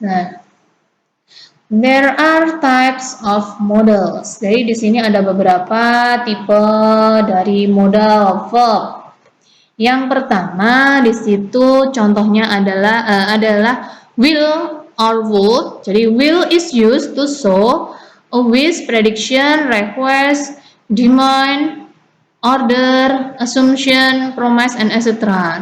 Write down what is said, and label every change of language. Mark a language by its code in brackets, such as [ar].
[en] Nah, there are types of models. [id] Jadi di sini ada beberapa tipe dari modal verb. Yang pertama di situ contohnya adalah will or would. Jadi [en] will is used to show a wish, prediction, request, demand, order, assumption, promise, and etc.